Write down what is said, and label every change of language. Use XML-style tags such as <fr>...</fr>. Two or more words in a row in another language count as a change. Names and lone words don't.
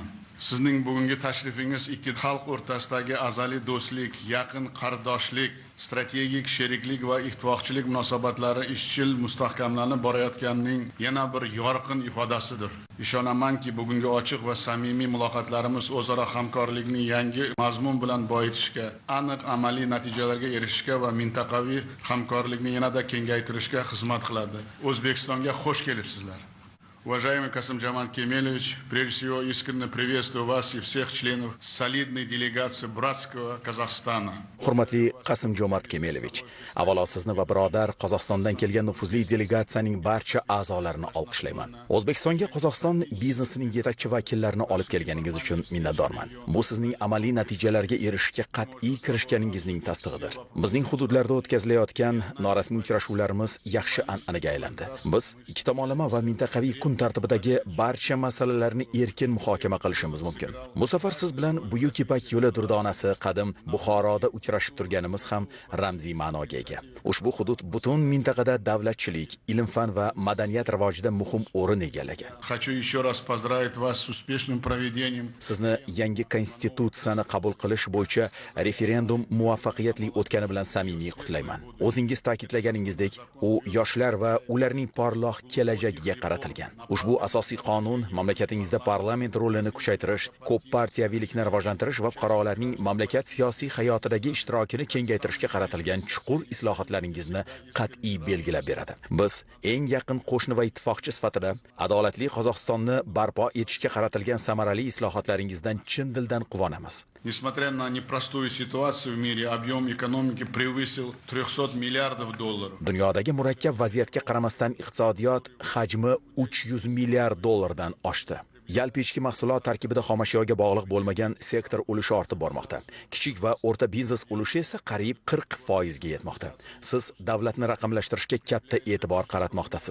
<uz>Sizning bugungi tashrifingiz ikki xalq o'rtasidagi azaliy do'stlik, yaqin qardoshlik, strategik sheriklik va ittifoqchilik munosabatlari izchil mustahkamlanib borayotganining yana bir yorqin ifodasidir. Ishonamanki, bugungi ochiq va samimiy muloqotlarimiz o'zaro hamkorlikni yangi mazmun bilan boyitishga, aniq amaliy natijalarga erishishga va mintaqaviy hamkorlikni yanada kengaytirishga xizmat qiladi. O'zbekistonga xush kelibsizlar.</uz> <ru>Уважаемый Касым-Джомарт Кемелевич, прежде всего искренне приветствую вас и всех членов солидной делегации братского Казахстана.</ru> <uz>Hurmatli Qasim-Jomart Kemelovich, avvalo sizni va birodar Qozog'istondan kelgan nufuzli delegatsiyaning barcha a'zolarini olqishlayman. O'zbekistonga Qozog'iston biznesining yetakchi vakillarini olib kelganingiz uchun minnatdorman. Bu sizning amaliy natijalarga erishishga qat'iy kirishganingizning tasdig'idir. Bizning hududlarda o'tkazilayotgan norasmiy uchrashuvlarimiz yaxshi an'anaga aylandi. Biz ikki tomonlama va mintaqaviy kun tartibidagi barcha masalalarni erkin muhokama qilishimiz mumkin. Bu safar siz bilan Buyuk Ipak yo'li durdonasi qadim Buxoroda uchrashib turganimiz ham ramziy ma'noga ega. Ushbu hudud butun mintaqada davlatchilik, ilm-fan va madaniyat rivojida muhim o'rin egallagan.</uz> <ru>Хочу еще раз поздравить вас с успешным проведением.</ru> <uz>Sizni yangi konstitutsiyani qabul qilish bo'yicha referendum muvaffaqiyatli o'tgani bilan samimiy qutlayman. O'zingiz ta'kidlaganingizdek, u yoshlar va ularning porloq kelajagiga qaratilgan. Ushbu asosiy qonun mamlakatingizda parlament rolini kuchaytirish, ko'p partiyaviylikni rivojlantirish va fuqarolarning mamlakat siyosiy hayotidagi ishtirokini kengaytirishga qaratilgan chuqur islohotlaringizni qat'iy belgilab beradi. Biz eng yaqin qo'shni va ittifoqchi sifatida adolatli Qozog'istonni barpo etishga qaratilgan samarali islohotlaringizdan chin dildan quvonamiz.</uz> <ru>Несмотря на непростую ситуацию в мире, объем экономики превысил 300 миллиардов долларов.</ru> <uz>Dunyodagi murakkab vaziyatga qaramasdan iqtisodiyot hajmi 300 milliard dollardan oshdi. Yalpi ichki mahsulot tarkibida xomashyoga bog'liq bo'lmagan sektor ulushi ortib bormoqda. Kichik va o'rta biznes ulushi esa qariyb 40% ga yetmoqda. Siz davlatni raqamlashtirishga katta e'tibor qaratmoqdasiz.</uz>